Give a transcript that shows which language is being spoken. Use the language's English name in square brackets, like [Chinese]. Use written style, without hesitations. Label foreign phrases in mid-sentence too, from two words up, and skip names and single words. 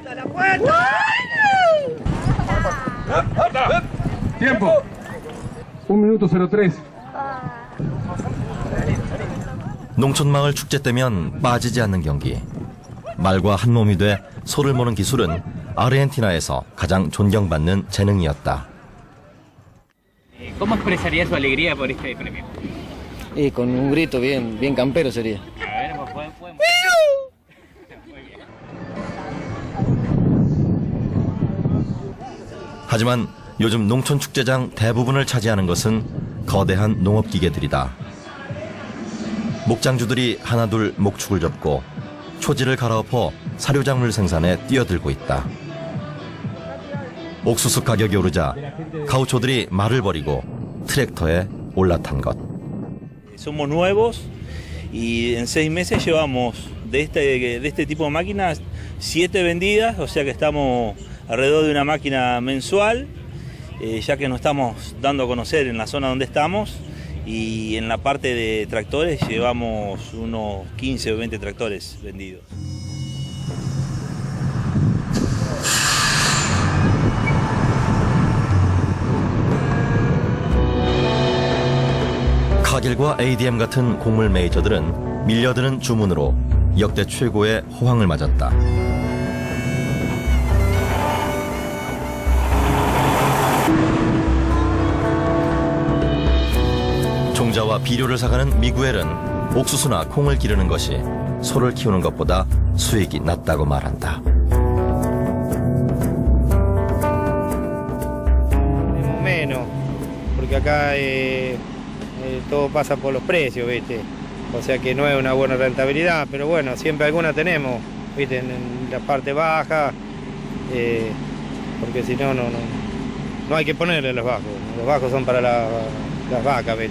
[Spanish] Tiempo. 1:03. [Korean] 농촌마을 축제 때면 빠지지 않는 경기. 말과 한 몸이 돼 소를 모는 기술은 아르헨티나에서 가장 존경받는 재능이었다. [Spanish] ¿Cómo expresaría su alegría por este premio? Y con un grito bien campero sería. [Korean] 하지만 요즘 농촌 축제장 대부분을 차지하는 것은 거대한 농업기계들이다. 목장주들이 하나둘 목축을 접고 초지를 갈아엎어 사료작물 생산에 뛰어들고 있다. 옥수수 가격이 오르자 가우초들이 말을 버리고 트랙터에 올라탄 것. [Spanish] Somos nuevos y en 6 meses llevamos de este tipo de máquinas 7 vendidas, o sea que estamos alrededor de una máquina mensual, ya que nos estamos dando a conocer en la zona donde estamos y en la parte de tractores llevamos unos 15 o 20 tractores vendidos. [Korean] 카길과 ADM 같은 곡물 메이저들은 밀려드는 주문으로 역대 최고의 호황을 맞았다. 종자와 비료를 사가는 미구엘은 옥수수나 콩을 기르는 것이 소를 키우는 것보다 수익이 낮다고 말한다. [Spanish] Menos, porque acá todo pasa por los precios, ¿viste? O sea que no es una buena rentabilidad, pero bueno, siempre alguna tenemos, ¿viste? En la parte baja, porque si no, no hay que ponerle los bajos son para las vacas, ¿viste?